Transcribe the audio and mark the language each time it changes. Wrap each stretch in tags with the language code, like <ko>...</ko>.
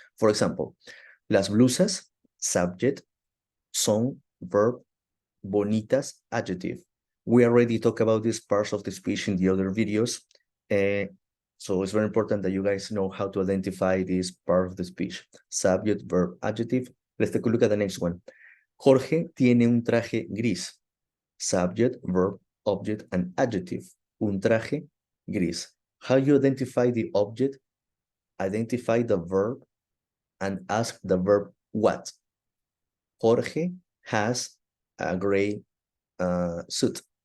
<en>For example,</en> <es>las blusas,</es> <en>subject, son, verb, bonitas, adjective. We already talked about these parts of the speech in the other videos. So it's very important that you guys know how to identify this part of the speech. Subject, verb, adjective. Let's take a look at the next one.</en> <es>Jorge tiene un traje gris.</es> <en>Subject, verb, object, and adjective.</en> <es>Un traje gris.</es> <en>How you identify the object? Identify the verb and ask the verb what. Jorge has a gray suit.</en>